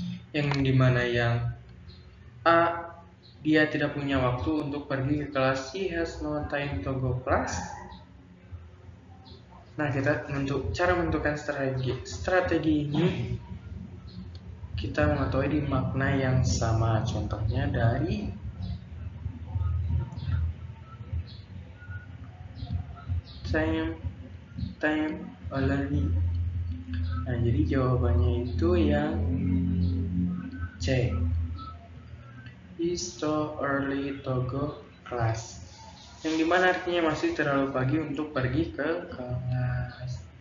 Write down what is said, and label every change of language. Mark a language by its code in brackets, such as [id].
[id] Yang dimana yang A, dia tidak punya waktu untuk pergi ke kelas. [en] She has no time to go class. [id] Nah, kita cara menentukan strategi ini kita mengetahui di makna yang sama. Contohnya dari [en] time already. [id] Nah, jadi jawabannya itu yang C. [en] It's too early to go class. [id] Yang dimana artinya masih terlalu pagi untuk pergi ke kelas.